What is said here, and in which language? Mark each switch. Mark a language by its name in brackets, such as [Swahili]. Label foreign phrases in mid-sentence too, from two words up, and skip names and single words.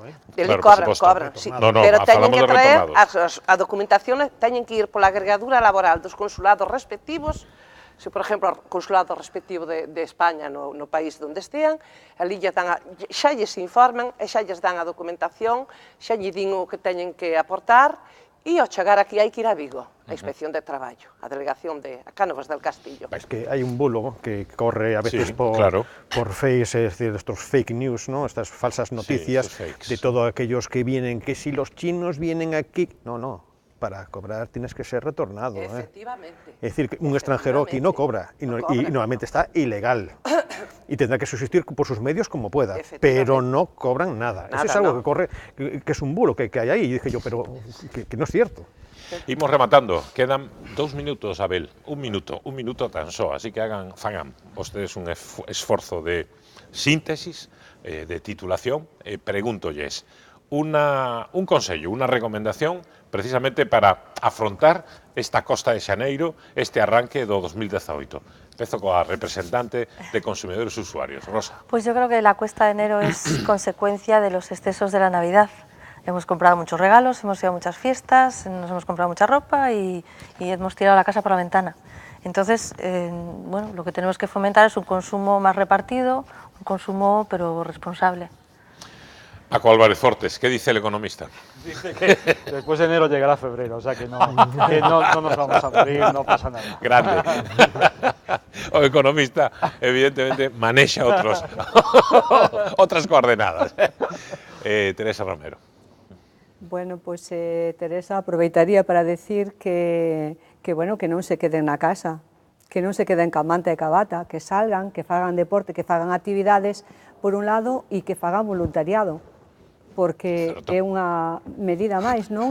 [Galician] Eli cobran, pero teñen que traer a documentación, teñen que ir pola agregadura laboral dos consulados respectivos. Se, por exemplo, o consulado respectivo de España no país onde estean, ali xa lles informan e xa lles dan a documentación, xa lle din o que teñen que aportar. E ao chegar aquí hai que ir a Vigo, a Inspección de Traballo, a delegación de Cánovas del Castillo. [Spanish] Es que hai un bulo que corre a veces por Face, es decir, estos [English] fake news, [Spanish] estas falsas noticias de todos aquellos que vienen, que si los chinos vienen aquí... No, para cobrar tienes que ser retornado. Efectivamente. Es decir, que un extranjero aquí no cobra y normalmente está ilegal. Y tendrá que subsistir por sus medios como pueda, pero no cobran nada. Eso es algo que corre, que es un bulo que hay ahí. Y dije yo, pero que no es cierto. [Galician] Imos rematando, quedan 2 minutos, Abel, un minuto tan só, así que fagan vostedes un esforzo de síntesis, de titulación, pregúntolles un consello, unha recomendación precisamente para afrontar esta Costa de Xaneiro, este arranque do 2018. Empezo coa representante de consumidores e usuarios. Rosa. [Spanish] Pues yo creo que la cuesta de enero es consecuencia de los excesos de la Navidad. Hemos comprado muchos regalos, hemos ido a muchas fiestas, nos hemos comprado mucha ropa y hemos tirado la casa por la ventana. Entonces, bueno, lo que tenemos que fomentar es un consumo más repartido, un consumo pero responsable. Paco Álvarez Fortes, ¿qué dice el economista? Dice que después de enero llegará febrero, o sea que no nos vamos a morir, no pasa nada. Grande. O economista, evidentemente, maneja otras coordenadas. [Galician] Teresa Romero. Bueno, pues Teresa aproveitaría para decir que non se queden na casa, que non se queden ca manta e ca bata, que salgan, que fagan deporte, que fagan actividades, por un lado, e que fagan voluntariado, porque é unha medida máis, non?